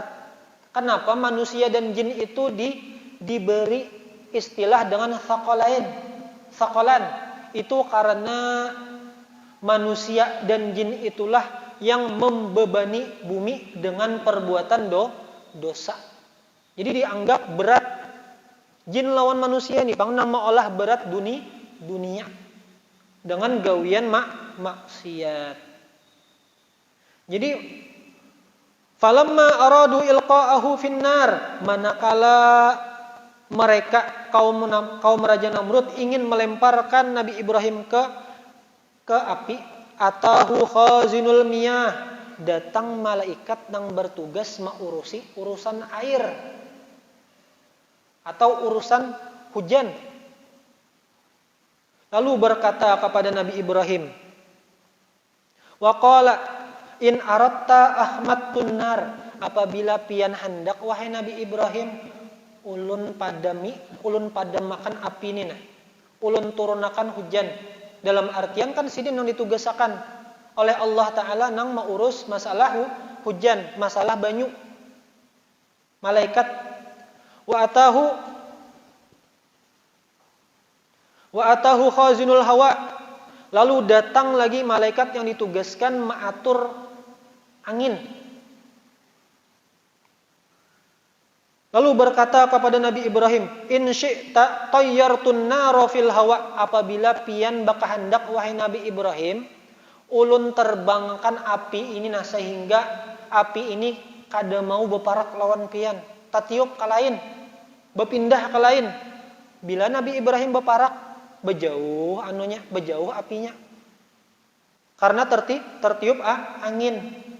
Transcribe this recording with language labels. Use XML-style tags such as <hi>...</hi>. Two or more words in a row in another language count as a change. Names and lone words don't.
<id>Kenapa manusia dan jin itu diberi istilah dengan thaqalain? Thaqalan itu karena manusia dan jin itulah yang membebani bumi dengan perbuatan dosa. Jadi dianggap berat.</id> <bjn>Jin lawan manusia nih, bang nama olah berat dunia dengan gawian maksiat.</bjn> <ar>Jadi falamma aradu ilqa'ahu finnar,</ar> <id>manakala mereka kaum Raja Namrud ingin melemparkan Nabi Ibrahim ke api,</id> <ar>atahu khazinul miyah,</ar> <id>datang malaikat yang bertugas mengurusi urusan air atau urusan hujan. Lalu berkata kepada Nabi Ibrahim,</id> <ar>wa qala in aratta ahmattun nar,</ar> <bjn>apabila pian hendak wahai Nabi Ibrahim ulun padamakan api nina, ulun turunakan hujan.</bjn> <id>Dalam artian kan sidin yang ditugasakan oleh Allah Ta'ala nang mengurus masalah hujan, masalah banyu.</id> <ar>Malaikat wa atahu khazinul hawa,</ar> <id>lalu datang lagi malaikat yang ditugaskan mengatur angin. Lalu berkata kepada Nabi Ibrahim,</id> <ar>in syi'ta tayyartun nara fil hawa,</ar> <bjn>apabila pian baka hendak wahai Nabi Ibrahim ulun terbangkan api ini sehingga api ini kada mau beparak lawan pian, tatiup ke lain, berpindah ke lain. Bila Nabi Ibrahim beparak, bejauh apinya, karena tertiup angin.</bjn>